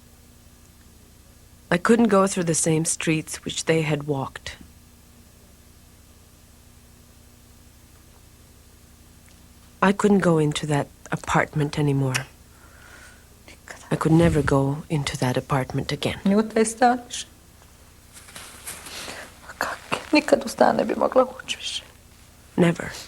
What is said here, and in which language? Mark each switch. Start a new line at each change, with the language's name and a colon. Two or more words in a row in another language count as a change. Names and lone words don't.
English: I couldn't go through the same streets which they had walked. I couldn't go into that apartment anymore. I could never go into that apartment again.
Croatian: Ni u taj stan više. Nikad u stan ne bi mogla ući više.
English: Never.